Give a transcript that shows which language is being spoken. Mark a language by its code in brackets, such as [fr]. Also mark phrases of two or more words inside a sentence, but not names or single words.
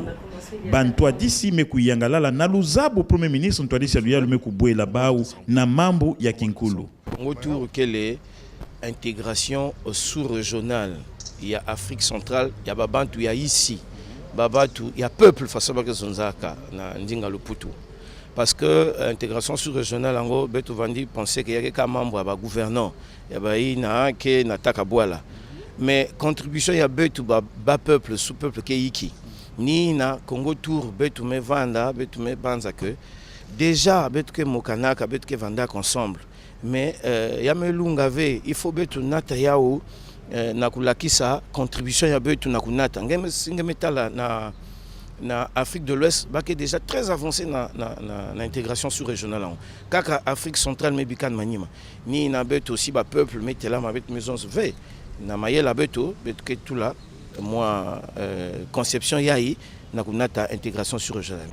[ktu] Bantwadisi mekuyangalala na luzabu [fr] premier ministre [ktu] Ntwadisi ya Luyalu mekubwela bau na mambo ya kinkulu. Congo Tour kele [fr] intégration sous-régionale [ktu] ya Afrique centrale ya babantu ya ici babatu ya [fr] peuple façon que [ktu] zonzaka na ndinga luputu [fr] parce que intégration sous-régionale [ktu] ango betu vandi [fr] penser que [ktu] yake ka membre ba gouverneur ya baina ke nataka bwala [fr] mais contribution [ktu] ya betu ba [fr] peuple sous peuple [ktu] ke yiki ni na Congo Tour betu me vanda betu me banza [fr] que déjà [ktu] betu ke mokanaka betu ke vanda [fr] ensemble mais [ktu] ya melunga ve [fr] il faut [ktu] betu nata yao na kulakisa contribution ya betu na kunata ngeme tala na Afrique de l'Ouest baki [fr] déjà très avancé [ktu] na [fr] intégration sous-régionale [ktu] kaka Afrique centrale me bikan manima ni na betu aussi ba peuple metela ma betu maison ve na mayela betu ke [fr] tout là moi conception [ktu] yai na kunata [fr] intégration sous-régionale